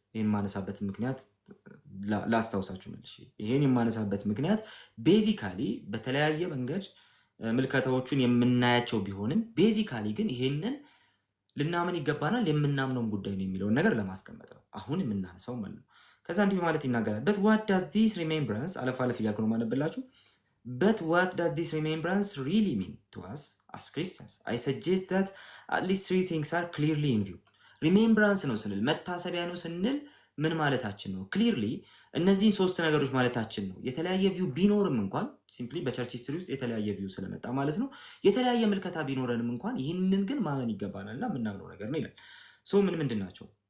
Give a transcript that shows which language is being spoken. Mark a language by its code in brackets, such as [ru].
[am] ይህን ማነሳበት ምክንያት ላስታውሳችሁ መልሼ። ይህን የማነሳበት ምክንያት ቤዚካሊ በተለያየ መንገድ ምልከታዎቹን የምናያቸው ቢሆንም ቤዚካሊ ግን ይሄንን ልናምን ይገባናል የምናምነውም ጉዳይ ነው የሚለውን ነገር ለማስቀመጥ ነው አሁን የምናነሳው ማለት ነው። ከዛ እንዲህ ማለት ይናገራል። [en] but what does this remembrance [am] አለፍ እያልኩ ነው ማነብላችሁ። [en] but what does this remembrance really mean to us as Christians? I suggest that at least three things are clearly in view. [am] remembrance ነው ስንል መታሰቢያ ነው ስንል ምን ማለታችን ነው? ክሊርሊ እነዚህን ሶስት ነገሮች ማለታችን ነው። የተለያየ ቪው ቢኖርም እንኳን ሲምፕሊ በቸርች ሂስትሪ ውስጥ የተለያየ ቪው ስለመጣ ማለት ነው። የተለያየ ምልከታ ቢኖረንም እንኳን ይህንን ግን ማመን ይገባናልና የምናምነው ነገር ነው ይላል። ምንድን ናቸው?